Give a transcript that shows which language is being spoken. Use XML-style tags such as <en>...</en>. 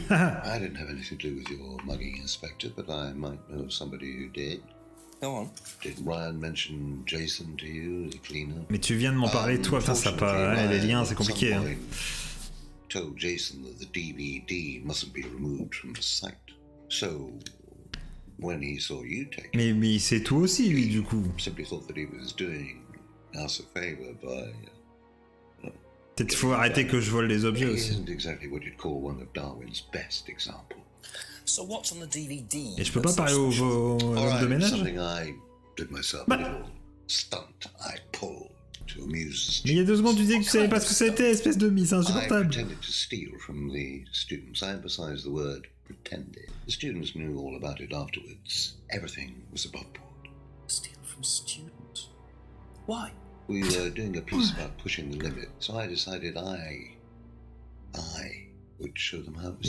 <en>I didn't have anything to do with your mugging, Inspector, but I might know somebody who did. Go on. Did Ryan mention Jason to you, the cleaner?</en> <fr>Mais tu viens de m'en parler toi, putain ça pas... Ouais, les liens c'est compliqué. Hein.</fr> <en>Told Jason that the DVD mustn't be removed from the site. So, when he saw you take it...</en> <fr>Mais il sait tout aussi lui du coup.</fr> <en>Simply thought that he was doing us a favor by...</en> <fr>Peut-être qu'il faut arrêter que je vole les objets aussi.</fr> <en>Isn't exactly what you'd call one of Darwin's best examples. So what's on the DVD?</en> <fr>Et je peux pas parler aux hommes de ménage?</fr> <en>Something I did myself, a little stunt I pulled to amuse the</en> <fr>Mais il y a 2 secondes tu disais que tu savais pas ce que c'était, espèce de mise, c'est</fr> <en>I</en> <fr>insupportable.</fr> <en>pretended to steal from the students. I emphasize the word pretended. The students knew all about it afterwards. Everything was above board. Steal from students? Why? We were doing a piece about pushing the limit, so I decided I would show them how it was</en>